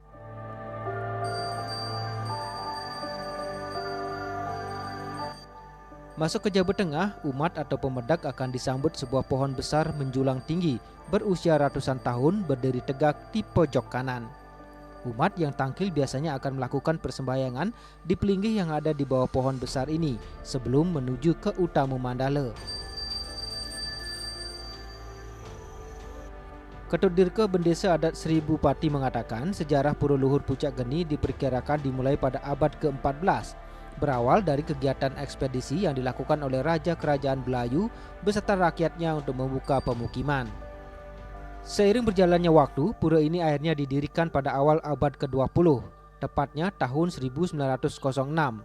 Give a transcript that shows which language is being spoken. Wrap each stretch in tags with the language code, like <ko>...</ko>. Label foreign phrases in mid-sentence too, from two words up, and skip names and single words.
<id>Masuk ke Jawa Tengah, umat atau pemedak akan disambut sebuah pohon besar menjulang tinggi berusia ratusan tahun berdiri tegak di pojok kanan. Umat yang tangkil biasanya akan melakukan persembahyangan di pelinggih yang ada di bawah pohon besar ini sebelum menuju ke Utama Mandala. Ketut Dirke Bendesa Adat Seribu Pati mengatakan sejarah Pura Luhur Pucak Geni diperkirakan dimulai pada abad ke-14. Berawal dari kegiatan ekspedisi yang dilakukan oleh Raja Kerajaan Belayu beserta rakyatnya untuk membuka pemukiman. Seiring berjalannya waktu, pura ini akhirnya didirikan pada awal abad ke-20, tepatnya tahun 1906.</id>